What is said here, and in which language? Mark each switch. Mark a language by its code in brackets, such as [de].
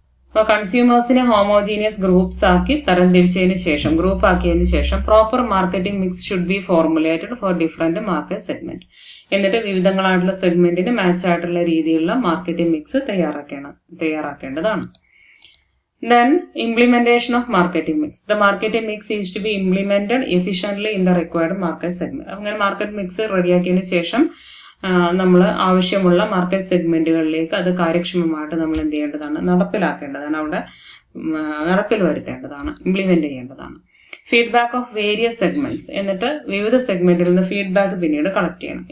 [ml] അപ്പോൾ കൺസ്യൂമേഴ്സിനെ homogeneous groups ആക്കി തരംതിരിച്ചതിന് ശേഷം, ഗ്രൂപ്പ് ആക്കിയതിന് ശേഷം [en] Proper marketing mix should be formulated for different market segment. [ml] എന്നിട്ട് വിവിധങ്ങളായിട്ടുള്ള സെഗ്മെന്റിന് മാച്ച് ആയിട്ടുള്ള രീതിയിലുള്ള marketing mix തയ്യാറാക്കേണ്ടതാണ്. [en] Then implementation of marketing mix. The marketing mix is to be implemented efficiently in the required market segment. [ml] അങ്ങനെ market mix റെഡിയാക്കിയതിന് ശേഷം നമ്മൾ ആവശ്യമുള്ള market സെഗ്മെന്റുകളിലേക്ക് അത് കാര്യക്ഷമമായിട്ട് നമ്മൾ എന്ത് ചെയ്യേണ്ടതാണ്, നടപ്പിലാക്കേണ്ടതാണ്, അവിടെ നടപ്പിൽ വരുത്തേണ്ടതാണ്, ഇംപ്ലിമെന്റ് ചെയ്യേണ്ടതാണ്. [en] Feedback of various segments. [ml] എന്നിട്ട് വിവിധ സെഗ്മെന്റിൽ നിന്ന് ഫീഡ്ബാക്ക് പിന്നീട് കളക്ട് ചെയ്യണം.